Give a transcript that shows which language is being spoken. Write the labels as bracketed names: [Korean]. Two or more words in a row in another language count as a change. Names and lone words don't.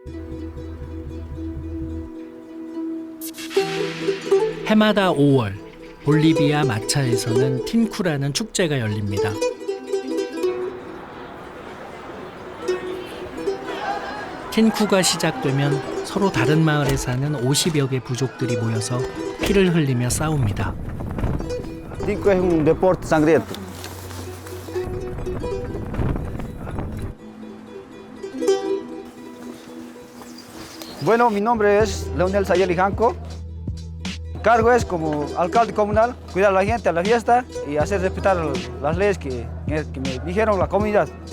[Korean] 해마다 5월 볼리비아 마차에서는 틴쿠라는 축제가 열립니다. 틴쿠가 시작되면 서로 다른 마을에 사는 50여 개 부족들이 모여서 피를 흘리며 싸웁니다. [Spanish] Tinku es un deporte sangriento. Bueno, mi nombre es Leonel Sayeli Janco. Mi cargo es como alcalde comunal, cuidar a la gente a la fiesta y hacer respetar las leyes que me dijeron la comunidad.